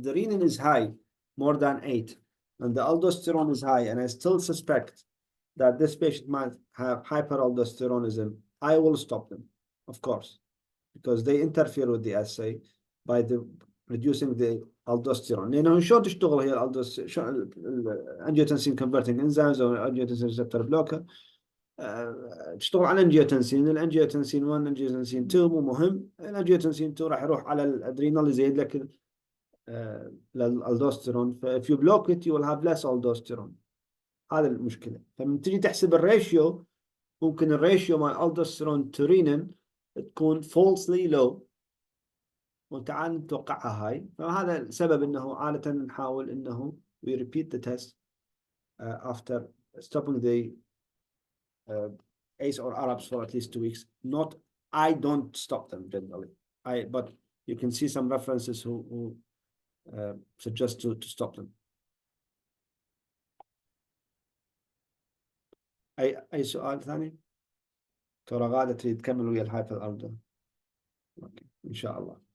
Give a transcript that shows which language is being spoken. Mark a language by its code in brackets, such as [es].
[en] If the renin is high, more than 8, and the aldosterone is high, and I still suspect that this patient might have hyperaldosteronism, I will stop them, of course, because they interfere with the assay by reducing the aldosterone. [ar] لأنه شلون تشتغل هي الانجيوتنسين [en] converting enzymes [ar] أو [en] angiotensin receptor blocker. [ar] تشتغل على الانجيوتنسين 1 الانجيوتنسين 2 مو مهم. الانجيوتنسين 2 راح يروح على الادرينال يزيد لك الالدوستيرون. [en] if you block it you will have less aldosterone. [ar] هذا المشكله. فمن تجي تحسب الريشيو ممكن الريشيو مال الالدوستيرون تو رينين تكون [en] falsely low [ar] وانت عاد متوقعها هاي. فهذا السبب انه عاده نحاول انه [en] we repeat the test after stopping the ACE or Arabs for at least 2 weeks. Not, I don't stop them generally. But you can see some references who suggest to stop them. [ar] أي سؤال ثاني؟ ترى غادة تريد تكمل ويا الهايبر أردن. أوكي إن شاء الله.